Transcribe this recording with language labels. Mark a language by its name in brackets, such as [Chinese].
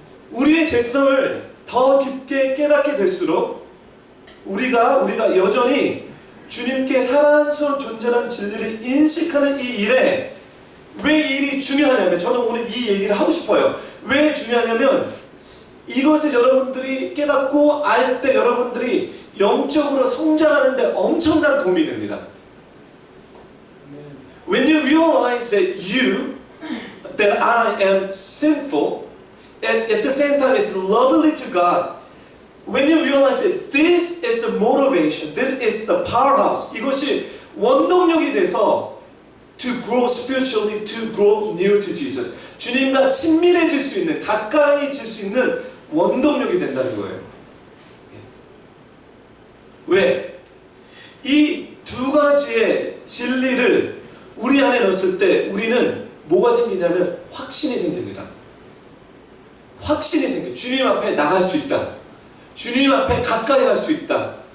[Korean] 우리의 죄성을 더 깊게 깨닫게 될수록 우리가 여전히 주님께 사랑스러운 존재라는 진리를 인식하는 이 일에, 왜 이 일이 중요하냐면, 저는 오늘 이 얘기를 하고 싶어요. 왜 중요하냐면 이것을 여러분들이 깨닫고 알 때 여러분들이 영적으로 성장하는 데 엄청난 도움이 됩니다. [English] When you realize that I am sinful, at the same time it's lovely to God, when you realize that this is the motivation, this is the powerhouse, [Korean] 이것이 원동력이 돼서 [English] to grow spiritually, to grow near to Jesus, [Korean] 주님과 친밀해질 수 있는, 가까이질 수 있는 원동력이 된다는 거예요. 왜? 이 두 가지의 진리를 우리 안에 넣었을 때 우리는 뭐가 생기냐면 확신이 생깁니다. 확신이 생겨요. 주님 앞에 나갈 수 있다. 주님 앞에 가까이 갈 수 있다.